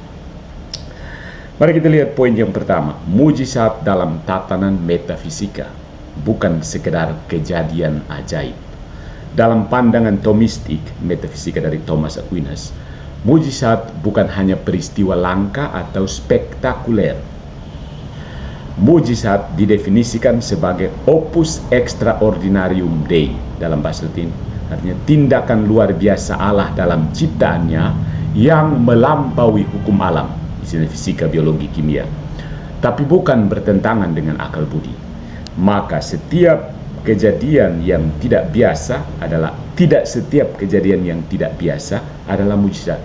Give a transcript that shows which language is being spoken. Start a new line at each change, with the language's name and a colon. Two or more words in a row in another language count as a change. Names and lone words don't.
Indonesian: Mari kita lihat poin yang pertama, mujizat dalam tatanan metafisika, bukan sekedar kejadian ajaib. Dalam pandangan Thomistik, metafisika dari Thomas Aquinas, mujizat bukan hanya peristiwa langka atau spektakuler. Mujizat didefinisikan sebagai
Latin: opus extraordinarium Dei
Indonesian: dalam bahasa Latin, artinya tindakan luar biasa Allah dalam ciptaannya yang melampaui hukum alam, istilah fisika, biologi, kimia, tapi bukan bertentangan dengan akal budi. Maka setiap kejadian yang tidak biasa adalah, tidak setiap kejadian yang tidak biasa adalah mujizat.